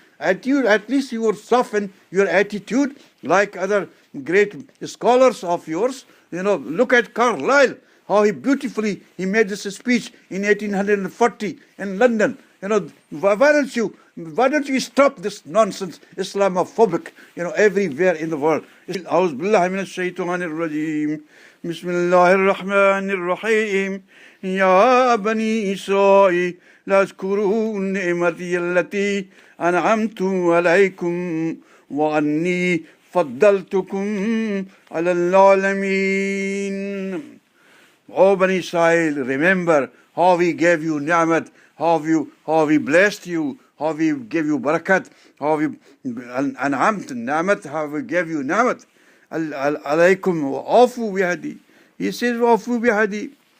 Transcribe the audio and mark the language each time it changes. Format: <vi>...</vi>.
<en>attitude, at least you would soften your attitude like other great scholars of yours. Look at Carlyle, how he beautifully he made this speech in 1840 in London. Why don't you stop this nonsense Islamophobic, everywhere in the world.</en> <ar>أعوذ بالله من الشيطان الرجيم بسم الله الرحمن الرحيم يا بني إسرائيل لا اذكروا نعمتي التي أنعمت عليكم وأني فضلتكم على العالمين.</ar> <en>O Bani Israel, remember how we gave you ni'mat, how we blessed you, how we gave you barakat, how we an'amt ni'mat, how we gave you ni'mat. Alaykum wa afu bihadi. He says, afu bihadi.</en>